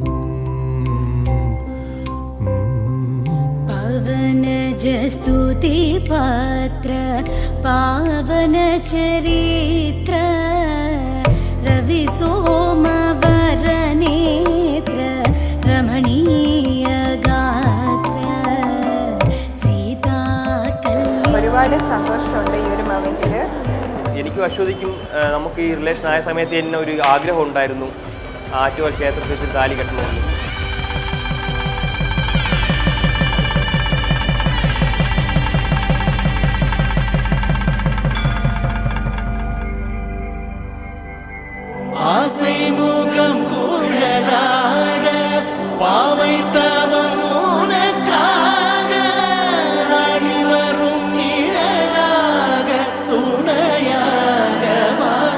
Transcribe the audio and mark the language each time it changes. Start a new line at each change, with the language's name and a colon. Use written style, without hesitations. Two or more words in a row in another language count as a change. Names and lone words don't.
Sanskrit: स्तुति पात्र पावन चरित्र रवि सोमवर नेत्र रमणीय गात्र सीता.
Malayalam: ഒരുപാട് സന്തോഷമുണ്ട് ഈ ഒരു മൊമെന്റിൽ. എനിക്കും അശ്വതിക്കും നമുക്ക് ഈ റിലേഷൻ ആയ സമയത്ത് തന്നെ ഒരു ആഗ്രഹം ഉണ്ടായിരുന്നു, ആറ്റുകാൽ ക്ഷേത്രത്തിൽ വെച്ച് താലി കെട്ടണമെന്ന്.
Tamil: ஆசைமுகம் குழலாட பாவை தவம் உனக்காக நாடி வரும் நிழலாக துணையாக வா.